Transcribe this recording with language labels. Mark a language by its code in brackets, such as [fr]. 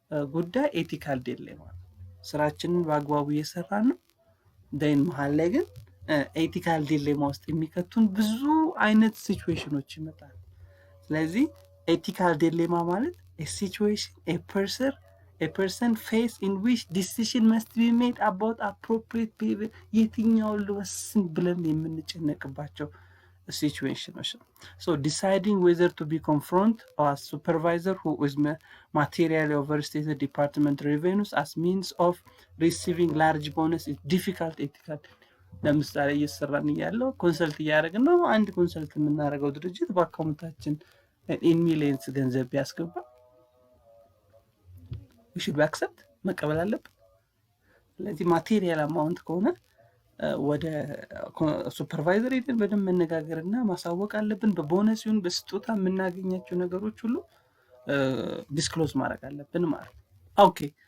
[am] ጉዳይ ኤቲካል ዲሌማ ነው። ስራችንን በአግባቡ እየሰራን ነው፣ ደን መሀል ላይ ግን ኤቲካል ዲሌማ ውስጥ የሚከቱን ብዙ አይነት ሲቹዌሽኖች ይመጣል። ስለዚህ ኤቲካል ዲሌማ ማለት ሲቹዌሽን [en] a person face in which decision must be made about appropriate behavior [am] የትኛው ልወስን ብለን የምንጨነቅባቸው [en] situations. So deciding whether to be confront a supervisor who is materially overstated department revenues as means of receiving large bonus is difficult ethical. [am] ለምሳሌ እየሰራን ያለው ኮንሰልት እያደረግን ነው። አንድ ኮንሰልት የምናደርገው ድርጅት በአካውንታችን ኢን ሚሊየንስ ገንዘብ ቢያስገባ [en] we should accept [am] መቀበል አለብን። ስለዚህ ማቴሪያል አማውንት ከሆነ ወደ ሱፐርቫይዘር ሄደን በደንብ መነጋገርና ማሳወቅ አለብን። በቦነስ ይሁን በስጦታ የምናገኛቸው ነገሮች ሁሉ ዲስክሎዝ ማድረግ አለብን ማለት ነው። ኦኬ፣